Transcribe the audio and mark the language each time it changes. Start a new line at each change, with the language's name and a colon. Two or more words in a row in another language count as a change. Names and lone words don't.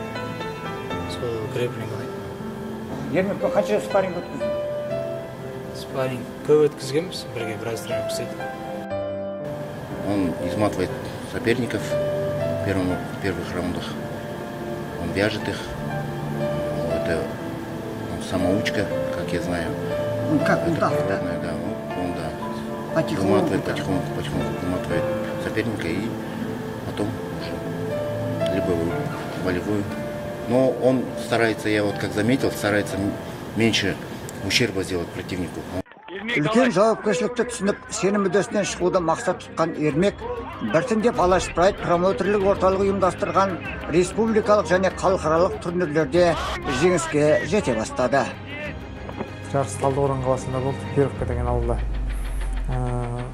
Kazakh: Сол грэпплинг ұнайды. Ермекпен қанша спарринг өткіздің? Спарринг көп өткізгенбіз, бірге біраз тренировка істедік.
Russian: Он изматывает соперников в первых раундах. Он вяжет их. Это самоучка, как я знаю. Как удав, да? Да, он потихоньку выматывает соперника и потом уже либо волевую. Но он старается, я вот как заметил, старается меньше ущерба сделать противнику.
Kazakh: Үлкен жауапкершілікті түсініп, сенім мүддесінен шығуды мақсат тұтқан Ермек, біртіндеп Алаш Прайд промоутерлік орталығы ұйымдастырған республикалық және халықаралық турнирлерде жеңіске жете бастады. Жарыс Талдықорған қаласында болды, Перовка деген ауылда.